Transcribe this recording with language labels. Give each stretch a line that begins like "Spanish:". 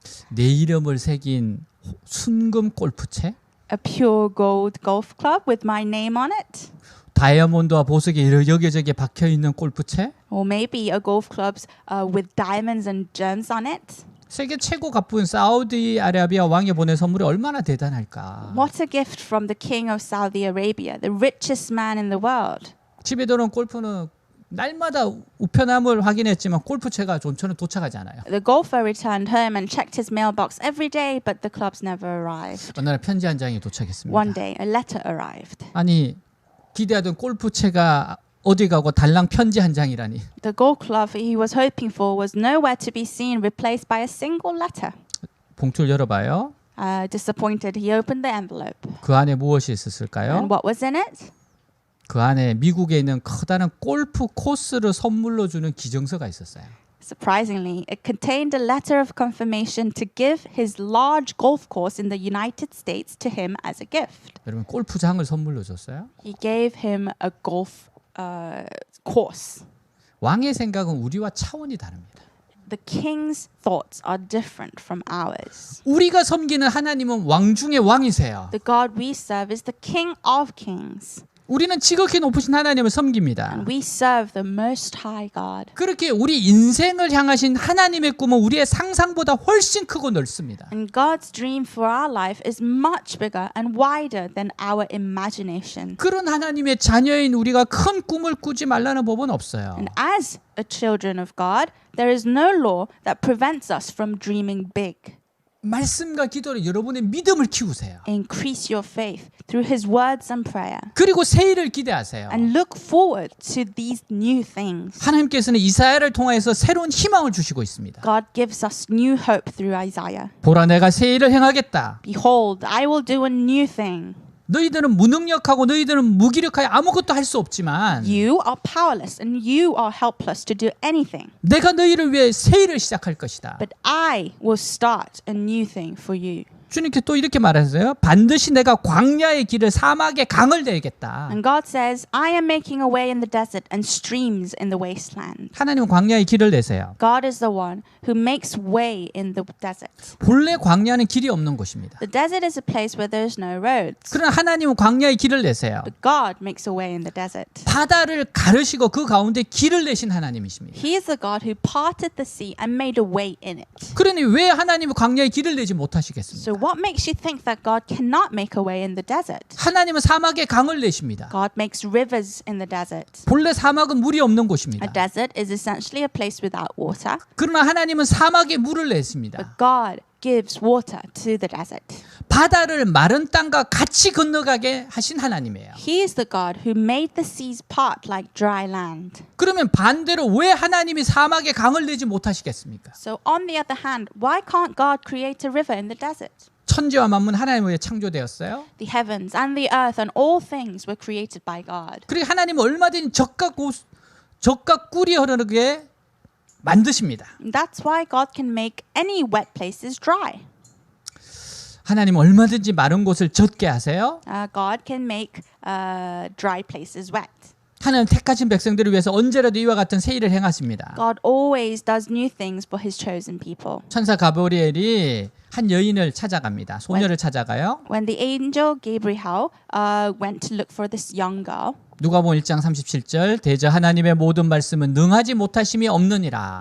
Korean: 내 이름을 새긴 순금 골프채?
English: A pure gold golf club with my name on it?
Korean: 다이아몬드와 보석이 여기저기 박혀 있는 골프채?
English: Or maybe a golf club with diamonds and gems on it?
Korean: 세계 최고 가쁜 사우디아라비아 왕이 보낸 선물이 얼마나 대단할까?
English: What a gift from the king of Saudi Arabia, the richest man in the world.
Korean: 집에 들어온 골프는 날마다 우편함을 확인했지만 골프채가 존처럼 도착하지 않아요.
English: The golfer returned home and checked his mailbox every day, but the clubs never arrived.
Korean: 어느 날 편지 한 장이 도착했습니다.
English: One day, a letter arrived.
Korean: 아니 기대하던 골프채가 어디 가고 달랑 편지 한 장이라니.
English: The golf club he was hoping for was nowhere to be seen, replaced by a single letter.
Korean: 봉투를 열어봐요.
English: Disappointed, he opened the envelope.
Korean: 그 안에 무엇이 있었을까요?
English: And what was in it?
Korean: 그 안에 미국에 있는 커다란 골프 코스를 선물로 주는 기증서가 있었어요.
English: Surprisingly, it contained a letter of confirmation to give his large golf course in the United States to him as a gift.
Korean: 여러분 골프장을 선물로 줬어요.
English: He gave him a golf course.
Korean: 왕의 생각은 우리와 차원이 다릅니다.
English: The king's thoughts are different from ours.
Korean: 우리가 섬기는 하나님은 왕 중의 왕이세요.
English: The God we serve is the King of Kings.
Korean: 우리는 지극히 높으신 하나님을 섬깁니다.
English: And we serve the Most High God.
Korean: 그렇게 우리 인생을 향하신 하나님의 꿈은 우리의 상상보다 훨씬 크고 넓습니다.
English: And God's dream for our life is much bigger and wider than our imagination.
Korean: 그런 하나님의 자녀인 우리가 큰 꿈을 꾸지 말라는 법은 없어요.
English: And as a children of God, there is no law that prevents us from dreaming big.
Korean: 말씀과 기도로 여러분의 믿음을 키우세요.
English: Increase your faith through His words and prayer.
Korean: 그리고 새해를 기대하세요.
English: And look forward to these new things.
Korean: 하나님께서는 이사야를 통하여서 새로운 희망을 주시고 있습니다.
English: God gives us new hope through Isaiah.
Korean: 보라 내가 새 일을 행하겠다.
English: Behold, I will do a new thing.
Korean: 너희들은 무능력하고 너희들은 무기력하여 아무것도 할 수 없지만
English: You are powerless and you are helpless to do anything.
Korean: 내가 너희를 위해 새 일을 시작할 것이다.
English: But I will start a new thing for you.
Korean: 주님께서 또 이렇게 말하세요. 반드시 내가 광야의 길을 사막에 강을 내겠다.
English: And God says, I am making a way in the desert and streams in the wasteland.
Korean: 하나님은 광야의 길을 내세요.
English: God is the one who makes way in the desert.
Korean: 본래 광야는 길이 없는 곳입니다.
English: The desert is a place where there's no roads.
Korean: 그러나 하나님은 광야의 길을 내세요.
English: But God makes a way in the desert.
Korean: 바다를 가르시고 그 가운데 길을 내신 하나님이십니다.
English: He is the God who parted the sea and made a way in it.
Korean: 그러니 왜 하나님은 광야의 길을 내지 못하시겠습니까?
English: So what makes you think that God cannot make a way in the desert?
Korean: 하나님은 사막에 강을 내십니다.
English: God makes rivers in the desert.
Korean: 본래 사막은 물이 없는
English: A
Korean: 곳입니다.
English: desert is essentially a place without water,
Korean: 그러나 하나님은 사막에 물을 냈습니다.
English: but God gives water to the desert.
Korean: 바다를 마른 땅과 같이 건너가게 하신 하나님이에요.
English: He is the God who made the seas part like dry land.
Korean: 그러면 반대로 왜 하나님이 사막에 강을 내지 못하시겠습니까?
English: So on the other hand, why can't God create a river in the desert?
Korean: 천지와 만물 하나님 위해 창조되었어요.
English: The heavens and the earth and all things were created by God.
Korean: 그리고 하나님은 얼마든지 적과 꿀이 흐르게 만드십니다.
English: That's why God can make any wet places dry.
Korean: 하나님은 얼마든지 마른 곳을 젖게 하세요.
English: God can make dry places wet.
Korean: 하나님 택하신 백성들을 위해서 언제라도 이와 같은 새 일을 행하십니다.
English: God always does new things for His chosen people.
Korean: 천사 가브리엘이 한 여인을 찾아갑니다. 소녀를 찾아가요.
English: When the angel Gabriel went to look for this young girl,
Korean: 누가복음 1장 37절 대저 하나님의 모든 말씀은 능하지 못하심이 없느니라.